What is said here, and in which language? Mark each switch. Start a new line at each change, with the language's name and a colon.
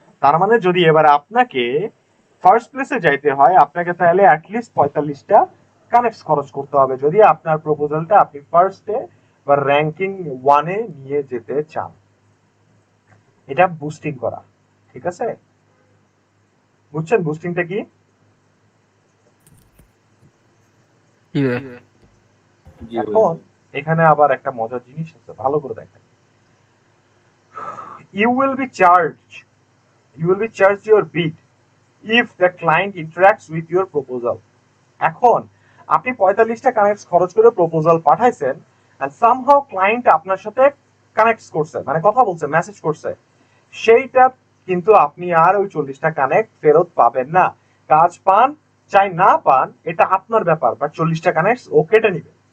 Bangla: তার মানে যদি এবার আপনাকে ফার্স্ট প্লেসে যাইতে হয়, আপনাকে তাহলে অ্যাটলিস্ট 45টা কানেক্ট খরচ করতে হবে, যদি আপনার প্রপোজালটা আপনি ফার্স্টে বা র্যাঙ্কিং 1-এ নিয়ে যেতে চান। এটা বুস্টিং করা, ঠিক আছে? বুঝছেন বুস্টিংটা কি? এখন এখানে আবার একটা মজার জিনিস আছে, ভালো করে দেখেন।
English: You will be charged your bid if the client interacts with your proposal.
Bangla: এখন আপনি 45টা কানেক্ট খরচ করে প্রপোজাল পাঠাইছেন, and somehow ক্লায়েন্ট আপনার সাথে কানেক্ট করছে, মানে কথা বলছে, মেসেজ করছে, সেইটা কিন্তু আপনি আর ওই 40টা কানেক্ট ফেরত পাবেন না। কাজ পান চাই না পান এটা আপনার ব্যাপার, বাট 40টা কানেক্ট ও কেটে নিবে।